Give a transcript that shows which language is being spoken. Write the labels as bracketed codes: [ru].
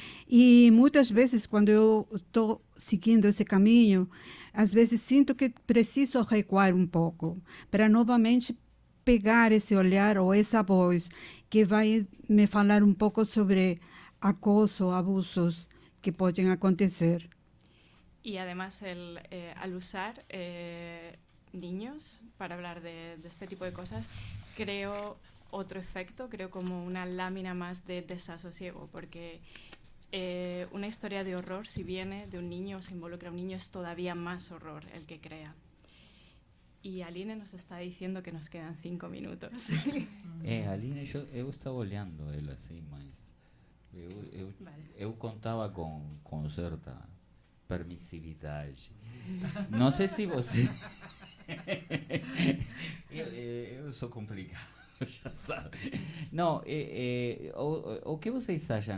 [pt] E muitas vezes, quando eu estou seguindo esse caminho, às vezes sinto que preciso recuar um pouco para novamente pegar esse olhar ou essa voz que vai me falar um pouco sobre acoso, abusos que podem acontecer. [es] Y además al usar niños para hablar de este tipo de cosas, creo otro efecto, creo como una lámina más de desasosiego, porque una historia de horror, si viene de un niño o se involucra a un niño, es todavía más horror el que crea. Y Aline nos está diciendo que nos quedan 5 minutos. [pt] Aline, eu estava olhando ele assim, mas eu contava com certa permissividade. Não sei se você... eu sou complicado. Já sabe. Não, o que vocês acham?